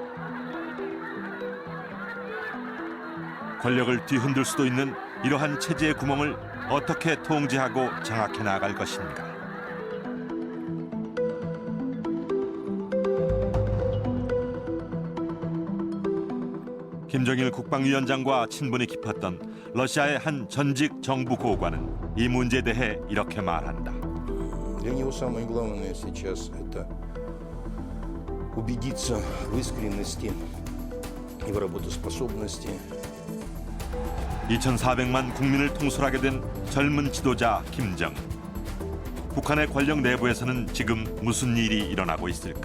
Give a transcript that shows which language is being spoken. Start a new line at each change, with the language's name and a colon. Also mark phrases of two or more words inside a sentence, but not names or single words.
Korean: 권력을 뒤흔들 수도 있는 이러한 체제의 구멍을 어떻게 통제하고 장악해 나갈 것인가? 김정일 국방위원장과 친분이 깊었던 러시아의 한 전직 정부 고관은 이 문제에 대해 이렇게 말한다.
Russian: Для него самое главное сейчас это убедиться в искренности и в работоспособности.
Korean: 2,400만 국민을 통솔하게 된 젊은 지도자 김정은. 북한의 권력 내부에서는 지금 무슨 일이 일어나고 있을까?